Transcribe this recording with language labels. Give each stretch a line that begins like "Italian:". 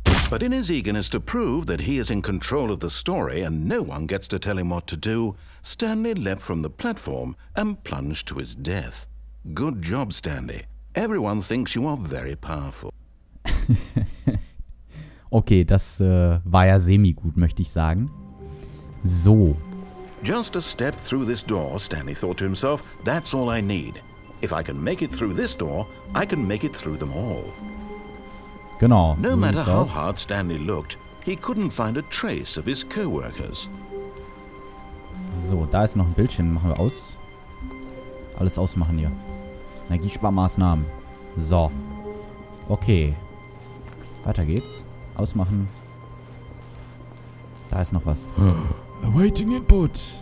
English: But in his eagerness to prove that he is in control of the story and no one gets to tell him what to do, Stanley leapt from the platform and plunged to his death. Good job, Stanley. Everyone thinks you are very powerful.
German: Okay, das war ja semi-gut, möchte ich sagen. So.
English: Just a step through this door, Stanley thought to himself, that's all I need. If I can make it through this door, I can make it through them all.
German: Genau.
English: No
German: so
English: matter how
German: aus.
English: hard Stanley looked, he couldn't find a trace of his co-workers.
German: So, da ist noch ein Bildschirm. Machen wir aus. Alles ausmachen hier. Energiesparmaßnahmen. So. Okay. Weiter geht's. Ausmachen. Da ist noch was. Awaiting Input.